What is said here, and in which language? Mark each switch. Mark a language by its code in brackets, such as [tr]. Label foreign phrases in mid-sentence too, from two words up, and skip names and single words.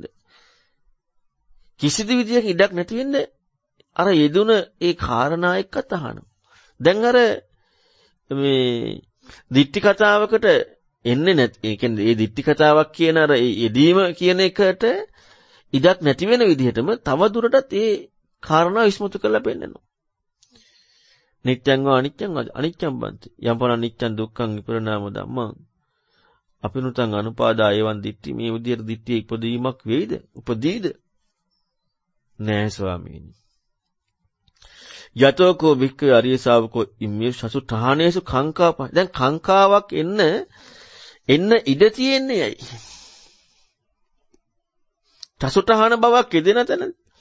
[si] කිසිදු විදියක ඉඩක් නැති වෙන්න අර යෙදුන ඒ කාරණා එක්කත් අහනවා. දැන් අර මේ දිට්ඨි කතාවකට එන්නේ නැති. ඒ කියන්නේ මේ දිට්ඨි කතාවක් කියන අර යෙදීම කියන එකට ඉඩක් නැති වෙන විදිහටම තව දුරටත් ඒ කාරණා විශ්මතු කරලා පෙන්නනවා. [pi] නිත්‍යං වා අනිච්චං බන්ති. යම්පන අනිච්චං දුක්ඛං විපරිණාම ධම්මං. අපිනුතං අනුපාදා එවං දිට්ඨි [si] මේ විදිහට දිට්ඨිය ඉපදීමක් වෙයිද? උපදීද? නෑ ස්වාමීනි. [pi] යතෝකෝ වික්ඛේ අරිය ශාවකෝ ඉම්මේ සසුඨානේසු කාංකාප. [si] දැන් කාංකාවක් එන්න ඉඩ තියෙන්නේ ඇයි? සසුඨාන බවක් යෙදෙන තැන.